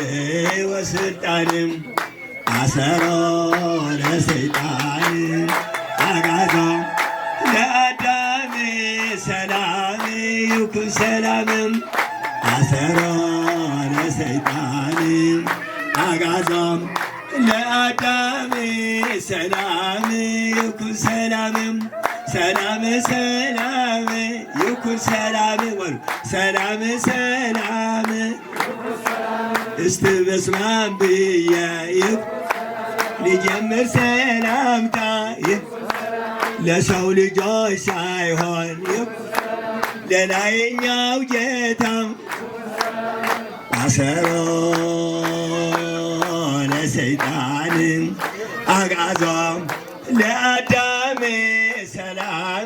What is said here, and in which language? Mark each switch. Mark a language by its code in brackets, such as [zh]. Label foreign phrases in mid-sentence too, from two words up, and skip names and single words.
[gez] ወሥልጣን አሰሮ ለሰይጣን አጋዞ ለአዳም ሰላም ይኩን ሰላም አሰሮ ለሰይጣን አጋዞ ለአዳም ሰላም ይኩን ሰላም ሰላም ሰላም ይኩን ሰላም ወሉ ሰላም ሰላም [am] እስቲ በስመ አብ ብዬ ልጀምር ሰላምታ ለሰው ልጆች ሳይሆን ለላይኛው ጌታ [gez] አሰሮ ለሰይጣን አጋዞ ለአዳም ሰላም